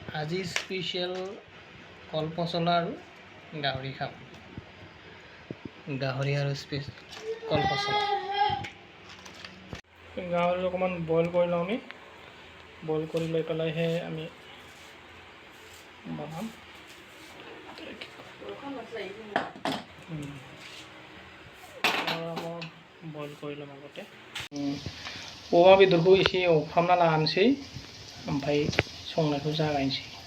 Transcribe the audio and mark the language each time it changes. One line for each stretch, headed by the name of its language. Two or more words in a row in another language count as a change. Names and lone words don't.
Assamese: আজি স্পেচিয়েল কল পচলা আৰু গাহৰি খাম। গাহৰি আৰু কল পচলা। গাহৰি অকণমান বইল কৰি লওঁ আমি। বইল কৰি লৈ পেলাইহে আমি বনাম।
Bodo: बयल कर आगते अमा बेदरखौ एसे एवफ्रामना लानोसै ओमफ्राय संनायखौ जागायनोसै।